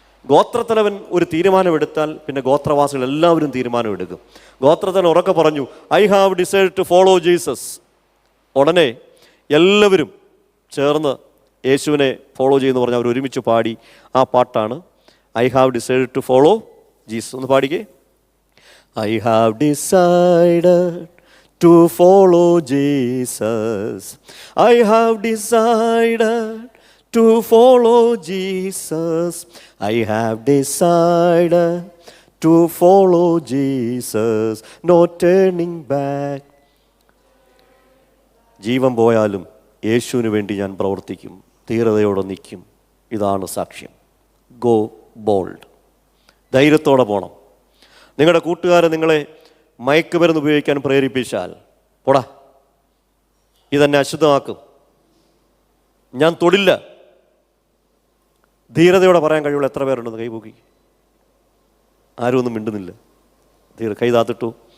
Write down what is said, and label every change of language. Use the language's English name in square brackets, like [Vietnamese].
[Malayalam] ഗോത്രത്തലവൻ ഒരു തീരുമാനമെടുത്താൽ പിന്നെ ഗോത്രവാസികൾ എല്ലാവരും തീരുമാനമെടുക്കും. ഗോത്രത്തലവൻ ഉറക്കെ പറഞ്ഞു, [English] I have decide to follow Jesus. [Malayalam] ഉടനെ എല്ലാവരും ചേർന്ന് യേശുവിനെ ഫോളോ ചെയ്യുമെന്ന് പറഞ്ഞ് അവർ ഒരുമിച്ച് പാടി. ആ പാട്ടാണ് [English] I have decide to follow Jesus. [Malayalam] ഒന്ന് പാടിക്കേ. [English] I have decided to follow Jesus, I have decided to follow Jesus, I have decided to follow Jesus, no turning back. [Malayalam] ജീവൻ പോയാലും യേശുവിന് വേണ്ടി ഞാൻ പ്രവർത്തിക്കും, ധീരതയോടെ നിൽക്കും. ഇതാണ് സാക്ഷ്യം. [English] Go bold. [Malayalam] ധൈര്യത്തോടെ പോകണം. നിങ്ങളുടെ കൂട്ടുകാരെ നിങ്ങളെ മയക്കുമരുന്ന് ഉപയോഗിക്കാൻ പ്രേരിപ്പിച്ചാൽ, പോടാ ഇതെന്നെ അശുദ്ധമാക്കും, ഞാൻ തൊടില്ല, ധീരതയോടെ പറയാൻ കഴിവുള്ള എത്ര പേരുണ്ടെന്ന് കൈപൂക്കി? ആരും ഒന്നും മിണ്ടുന്നില്ല. കൈ താത്തിട്ടു.